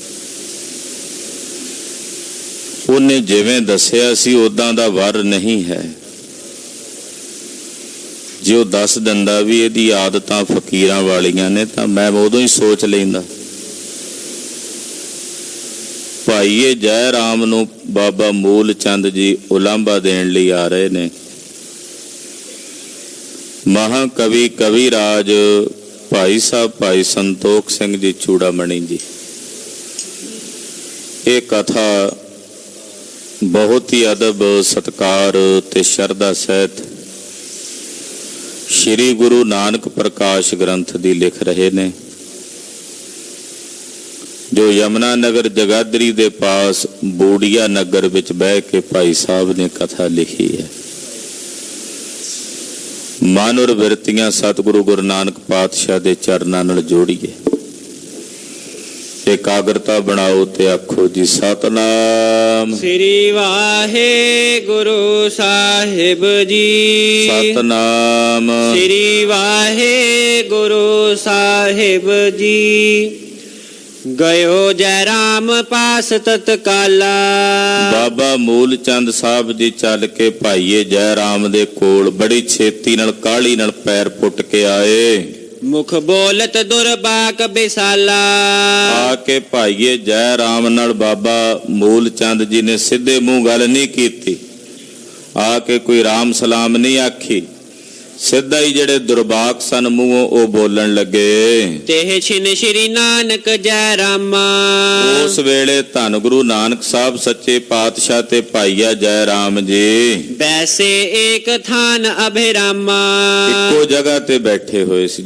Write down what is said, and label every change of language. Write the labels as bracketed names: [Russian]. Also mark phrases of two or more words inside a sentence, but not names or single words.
[Punjabi] ਉਨ੍ਹੇਂ ਜਿਵੇਂ ਦੱਸਿਆ ਸੀ ਉਦਾਂ ਦਾ ਵਰ ਨਹੀਂ ਹੈ। ਜੇ ਵੋ ਦੱਸ ਦਿੰਦਾ ਭੀ ਇਹਦੀ ਆਦਤਾਂ ਫ਼ਕੀਰਾਂ ਵਾਲੀਆਂ ਨੇ ਤਾਂ ਮੈਂ ਉਦੋਂ ਹੀ ਸੋਚ ਲੈਂਦਾ। ਭਾਈਏ ਜੈ ਰਾਮ ਨੂੰ ਬਾਬਾ ਮੂਲ ਚੰਦ ਜੀ ਉਲਾਂਭਾ ਦੇਣ ਲਈ ਆ ਰਹੇ ਨੇ। ਮਹਾਕਵੀ ਕਵੀਰਾਜ ਭਾਈ ਸਾਹਿਬ ਭਾਈ ਸੰਤੋਖ ਸਿੰਘ ਜੀ ਚੂੜਾਮਣੀ ਜੀ ਯੇ ਕਥਾ ਬਹੁਤ ਹੀ ਅਦਬ ਸਤਿਕਾਰ ਤੇ ਸ਼ਰਧਾ ਸਹਿਤ ਸ੍ਰੀ ਗੁਰੂ ਨਾਨਕ ਪ੍ਰਕਾਸ਼ ਗ੍ਰੰਥ ਦੀ ਲਿਖ ਰਹੇ ਨੇ ਜੋ ਯਮੁਨਾ ਨਗਰ ਜਗਾਧਰੀ ਦੇ ਪਾਸ ਬੂੜੀਆ ਨਗਰ ਵਿਚ ਬਹਿ ਕੇ ਭਾਈ ਸਾਹਿਬ ਨੇ ਕਥਾ ਲਿਖੀ ਹੈ। ਮਨ ਔਰ ਬਿਰਤੀਆਂ ਸਤਿਗੁਰੂ ਗੁਰੂ ਨਾਨਕ ਪਾਤਸ਼ਾਹ ਦੇ ਚਰਨਾਂ ਨਾਲ ਜੋੜੀਏ। ਏਕਾਗਰਤਾ ਬਣਾਓ ਤੇ ਆਖੋ ਜੀ ਸਤਿਨਾਮ श्री वाहेगुरु साहिब जी। सतनाम श्री वाहेगुरु साहिब जी। [Braj] गयो जय राम पास तत्काला। [Punjabi] ਬਾਬਾ ਮੂਲ ਚੰਦ ਸਾਹਿਬ ਜੀ ਚੱਲ ਕੇ ਭਾਈਏ ਜੈ ਰਾਮ ਦੇ ਕੋਲ ਬੜੀ ਛੇਤੀ ਨਾਲ ਕਾਹਲੀ ਨਾਲ ਪੈਰ ਪੁੱਟ ਕੇ ਆਏ। [Braj] मुख बोलत दुरबाक बिसाला। [Punjabi] ਆਕੇ ਭਾਈਏ ਜੈ ਰਾਮ ਨਾਲ ਬਾਬਾ ਮੂਲ ਚੰਦ ਜੀ ਨੇ ਸਿੱਧੇ ਮੂੰਹ ਗੱਲ ਨਹੀਂ ਕੀ। ਆਕੇ ਕੋਈ ਰਾਮ ਸਲਾਮ ਨਹੀਂ ਆਖੀ। ਸਿੱਧਾ ਹੀ ਜਿਹੜੇ ਦੁਰਬਾਕ ਸਨ ਮੂੰਹੋਂ ਉਹ ਬੋਲਣ ਲੱਗੇ। [Braj] ते छिन श्री नानक जै रामा। [Punjabi] ਉਸ ਵੇਲੇ ਧੰਨ ਗੁਰੂ ਨਾਨਕ ਸਾਹਿਬ ਸੱਚੇ ਪਾਤਸ਼ਾਹ ਤੇ ਭਾਈਆ ਜੈ ਰਾਮ ਜੀ [Braj] बैसे एक थान अभिरामा। [Punjabi] ਇੱਕੋ ਜਗ੍ਹਾ ਤੇ ਬੈਠੇ ਹੋਏ ਸੀ।